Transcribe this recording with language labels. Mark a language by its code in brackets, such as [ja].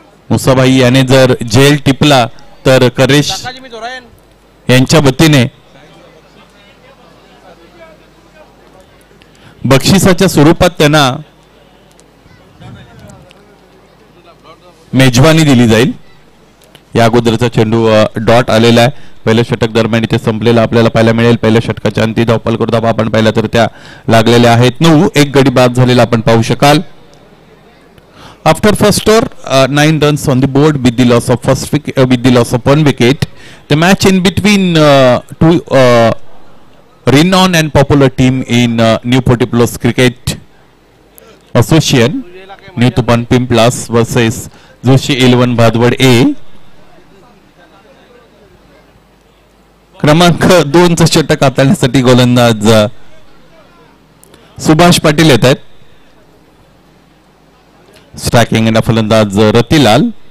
[mr] मुसाभाई याने जर झेल टिपला तर करेश यांच्या वतीने बक्षिसाच्या स्वरूपात त्यांना मेजवानी दिली जाईल. या अगोदरचा चेंडू डॉट आलेला आहे. पहिल्या षटक दरम्यान इथे संपलेला आपल्याला पाहायला मिळेल. पहिल्या षटकाच्या अंती धावपलकावर धावा आपण पाहिला तर त्या लागलेल्या आहेत 9. एक गडी बाद झालेला आपण पाहू शकाल. [en] After first over, 9 runs on the board with the loss of 1 wicket. The match in between two renowned and popular team in New 40+ Cricket Association, New Tupan Pimplas versus Joshi 11 Bhadwad A. [mr] क्रमांक 2चं षटक हाताळण्यासाठी गोलंदाज सुभाष पाटील येत आहेत. Striking फलंदाज रतिलाल.